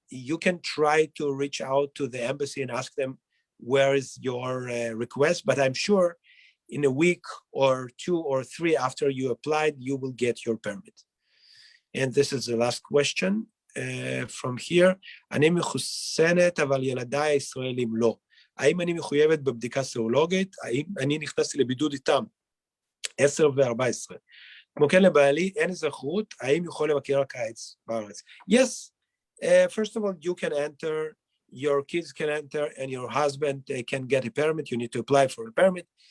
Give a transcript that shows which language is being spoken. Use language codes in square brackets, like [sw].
[en] You can try to reach out to the embassy and ask them, where is your request? But I'm sure in a week or 2 or 3 after you applied, you will get your permit. And this is the last question from here. [he] אני מחוסנת, אבל ילדיי הישראלים לא. האם אני מחויבת בבדיקה סרולוגית? האם אני נכנסתי לבידוד איתם? 10 ו-14. כמו כן לבעלי, אין אזרחות, האם יכול לבקר הקיץ בארץ? [en] Yes, first of all, you can enter, your kids can enter, and your husband can get a permit. You need to apply for a permit.